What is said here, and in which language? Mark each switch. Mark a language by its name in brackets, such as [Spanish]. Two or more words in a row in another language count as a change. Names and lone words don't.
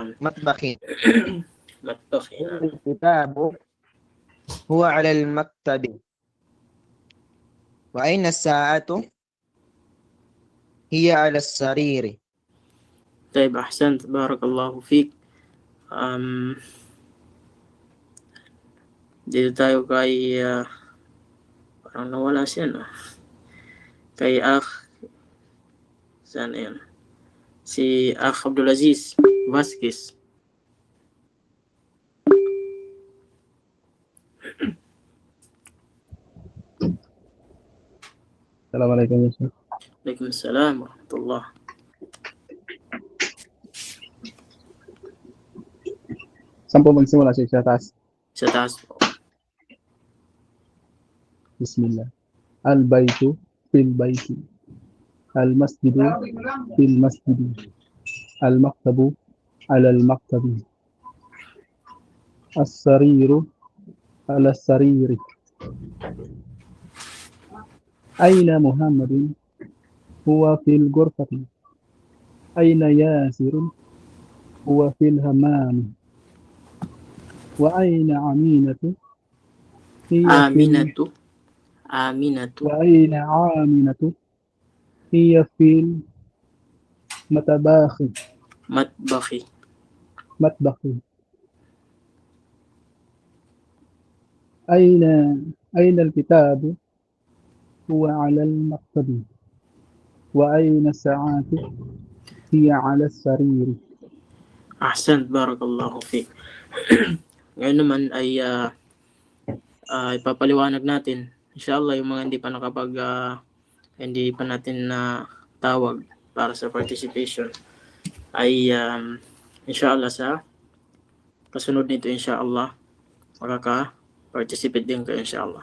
[Arabic] مطبخ مطبخ. نعم. الكتاب هو على المكتب وأين الساعة هي على السرير. طيب أحسنت بارك الله فيك. [Filipino] Dito tayo kay parang nawala siya, no? Kay saan yan? Si Abdulaziz Vasquez. [Arabic] السلام عليكم. وعليكم السلام ورحمة الله. [Filipino] Saan po magsimula siya sa taas? Sa taas po. [Arabic] بسم الله. البيت في البيت. المسجد في المسجد. المكتب على المكتب. السرير على السرير. أين محمد هو في الغرفة. أين ياسر هو في الحمام. وأين آمنة هي في Aminatu. وأين عامنة هي في المطبخ مطبخ أين الكتاب هو على المكتب وأين الساعة هي على السرير. أحسن، بارك الله فيك. [Filipino] Ngayon naman ay ipapaliwanag natin inshallah yung mga hindi pa natin na tawag para sa participation ay inshallah sa kasunod nito inshallah makaka-participate din kayo inshallah.